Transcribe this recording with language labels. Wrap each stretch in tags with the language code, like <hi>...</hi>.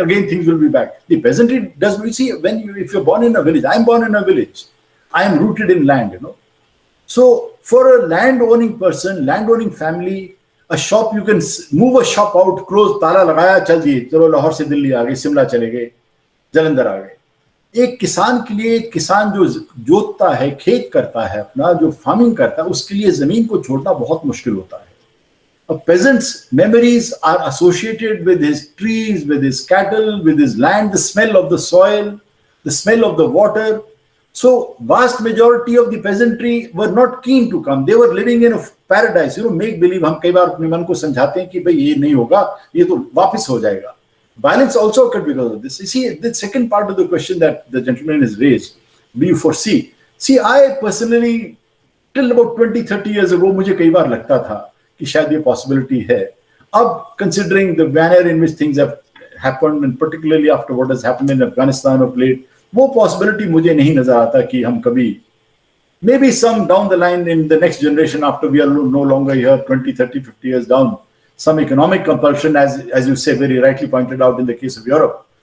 <en>Again, things will be back. The peasantry does. You see, if you're born in a village, I'm born in a village. I am rooted in land, So for a land-owning person, land-owning family, a shop, you can move a shop out, close,</en> <hi>ताला लगाया, चल जी, चलो लाहौर से दिल्ली आ गए, शिमला चले गए, जलंधर आ गए। एक किसान के लिए, किसान जो जोतता है, खेत करता है अपना, जो फार्मिंग करता है, उसके लिए जमीन को छोड़ना बहुत मुश्किल होता है।</hi> <en>A peasant's memories are associated with his trees, with his cattle, with his land, the smell of the soil, the smell of the water. So vast majority of the peasantry were not keen to come. They were living in a paradise. Make believe.</en> <hi>हम कई बार अपने मन को समझाते हैं कि भाई ये नहीं होगा, ये तो वापस हो जाएगा.</hi> <en>Violence also occurred because of this. You see, the second part of the question that the gentleman has raised, do you foresee? See, I personally, till about 20-30 years ago,</en> <hi>मुझे कई बार लगता था कि शायद ये possibility है.</hi> <en>अब, considering the manner in which things have happened, and particularly after what has happened in Afghanistan of late,</en> <hi>वो possibility मुझे नहीं नजर आता कि हम कभी,</hi> <en>maybe some down the line in the next generation after we are no longer here, 20, 30, 50 years down, some economic compulsion, as you say, very rightly pointed out in the case of Europe.</en>